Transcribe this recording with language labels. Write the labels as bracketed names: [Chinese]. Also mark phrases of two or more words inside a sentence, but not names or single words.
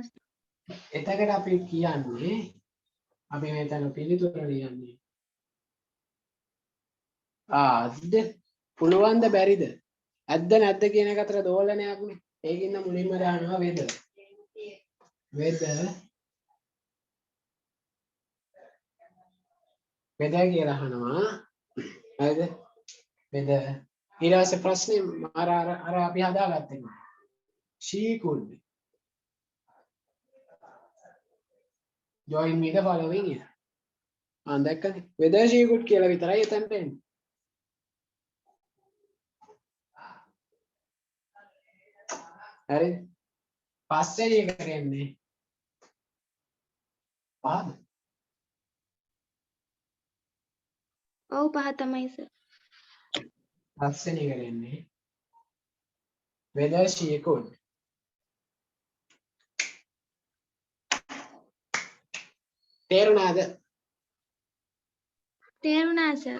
[Sinhala] එතකට අපි කියන්නේ අපි මෙතන පිළිතුර ලියන්නේ ආද්ද පුළුවන්ද බැරිද ඇද්ද නැද්ද කියන එක අතර දෝලනයක් නේ ඒකින්ද මුලින්ම දානවා වේද වේද කියලා අහනවා හරිද වේද ඊට පස්සේ ප්‍රශ්නේ අර අපි හදාගත්තේ [English] she could join me the following year [Sinhala] දැක්කනේ [English] whether she could [Sinhala] කියලා විතරයි එතනට එන්නේ හරි පස්සේ එක කරන්නේ පහද ඔව් පහ තමයි සර්. පස්සේ එක කරන්නේ [English] whether she could [Sinhala] තේරුණාද තේරුණා සර්.